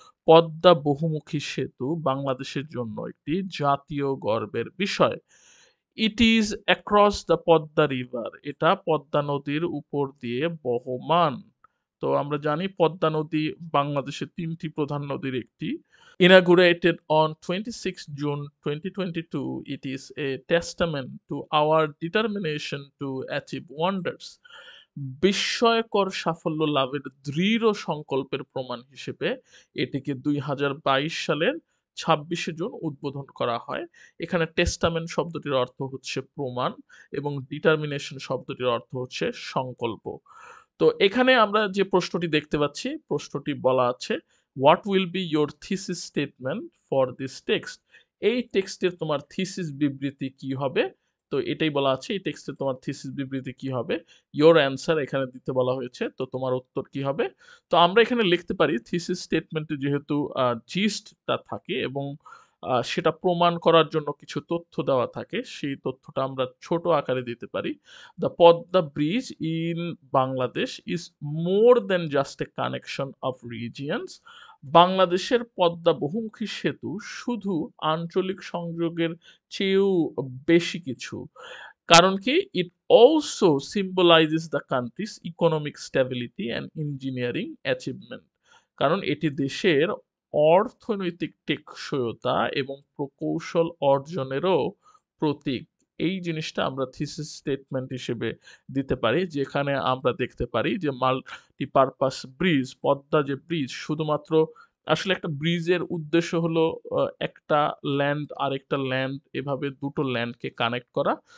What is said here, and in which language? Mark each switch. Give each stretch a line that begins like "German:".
Bangla: পদ্মা বহুমুখী সেতু বাংলাদেশের জন্য একটি জাতীয় গর্বের বিষয়।
English: it is across the Padma river
Bangla: এটা পদ্মা নদীর উপর দিয়ে বহমান। তো আমরা জানি পদ্মা নদী বাংলাদেশের ৩টি প্রধান নদীর একটি।
English: Inaugurated on 26 June 2022, it is a testament to our determination to achieve wonders.
Bangla: বিস্ময়কর সাফল্য লাভের দৃঢ় সংকল্পের প্রমাণ হিসেবে এটিকে ২০২২ সালের ২৬শে জুন উদ্বোধন করা হয়। এখানে টেস্টামেন্ট শব্দটির অর্থ হচ্ছে প্রমাণ এবং ডিটারমিনেশন শব্দটির অর্থ হচ্ছে সংকল্প। তো এখানে আমরা যে প্রশ্নটি দেখতে পাচ্ছি প্রশ্নটি বলা আছে
English: What will be your thesis statement for this text.
Bangla: এই টেক্সটের তোমার থিসিস বিবৃতি কি হবে? তো এটাই বলা আছে এই টেক্সটে তোমার থিসিস বিবৃতি কি হবে? ইয়োর অ্যান্সার এখানে দিতে বলা হয়েছে। তো তোমার উত্তর কি হবে? তো আমরা এখানে লিখতে পারি থিসিস স্টেটমেন্টে যেহেতু জিস্টটা থাকে এবং সেটা প্রমাণ করার জন্য কিছু তথ্য দেওয়া থাকে সেই তথ্যটা আমরা ছোট আকারে দিতে পারি।
English: The Podda Bridge in Bangladesh is more than just a connection of regions.
Bangla: বাংলাদেশের পদ্মা বহুমুখী সেতু শুধু আঞ্চলিক সংযোগের চেয়েও বেশি কিছু। কারণ কি?
English: It also symbolizes the country's economic stability and engineering achievement.
Bangla: কারণ এটি দেশের অর্থনৈতিক টেকসইতা এবং প্রকৌশল অর্জনেরও প্রতীক। এই জিনিসটা আমরা থিসিস স্টেটমেন্ট হিসেবে দিতে পারি, যেখানে আমরা দেখতে পারি যে মাল্টিপারপাস ব্রিজ, পদ্মা যে ব্রিজ, শুধুমাত্র আসলে একটা ব্রিজের উদ্দেশ্য হলো একটা ল্যান্ড আরেকটা ল্যান্ড, এভাবে দুটো ল্যান্ডকে কানেক্ট করা।